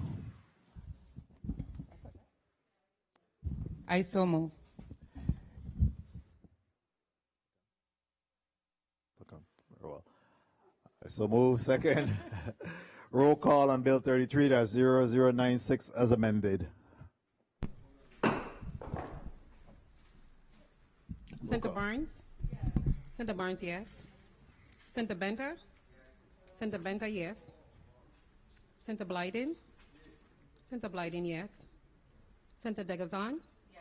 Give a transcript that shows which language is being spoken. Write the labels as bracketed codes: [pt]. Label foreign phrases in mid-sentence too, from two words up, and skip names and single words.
[en] I so move. Very well. I so move. Second. Roll call on Bill 33-0096 as amended. Senator Barnes? Senator Barnes, yes. Senator Benter? Senator Benter, yes. Senator Blyden? Senator Blyden, yes. Senator Degazan? Yes.